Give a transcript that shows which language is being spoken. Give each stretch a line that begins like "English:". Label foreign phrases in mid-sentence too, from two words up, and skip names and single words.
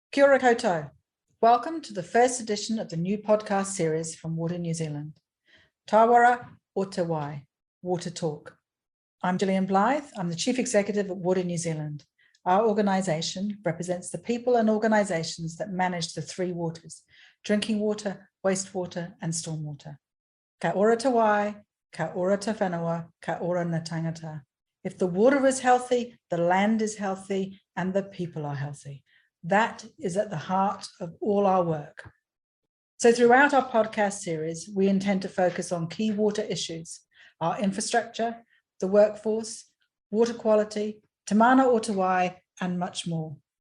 Māori: Kia ora koutou.
English: Welcome to the first edition of the new podcast series from Water New Zealand.
Māori: Tāwara o Te Wai,
English: Water Talk. I'm Gillian Blythe. I'm the Chief Executive at Water New Zealand. Our organisation represents the people and organisations that manage the three waters: drinking water, wastewater and stormwater.
Māori: Ka ora te wai, ka ora te whenua, ka ora na tangata.
English: If the water is healthy, the land is healthy and the people are healthy. That is at the heart of all our work. So throughout our podcast series, we intend to focus on key water issues: our infrastructure, the workforce, water quality,
Māori: Te Mana o Te Wai,
English: and much more.